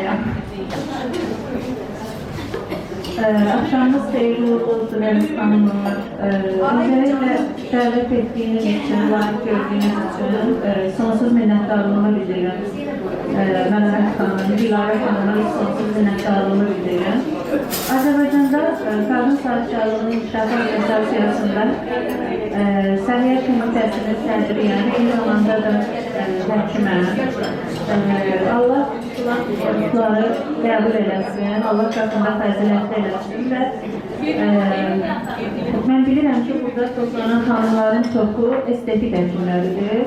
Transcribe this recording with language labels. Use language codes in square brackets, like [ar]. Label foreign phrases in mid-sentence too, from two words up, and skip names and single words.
[tr] Akşamınız hayırlı olsun Elif Hanım'ın. Özellikle davet ettiğiniz için, layık gördüğünüz için sonsuz minnettarlığımı bildiriyorum. Məlahət Hanım, Gülayra Hanım'a sonsuz minnettarlığımı bildiriyorum. [az] Azərbaycanda Qadın Sahibkarlığının İnkişafı Asosiasiyasında Səhiyyə Komitəsinin sədriyəm, eyni zamanda da həkiməm. Allah tutları qəbul eləsin, Allah qatında fəzilətli eləsin və mən bilirəm ki, burada toplanan xanımların çoxu estetik həkimləridir.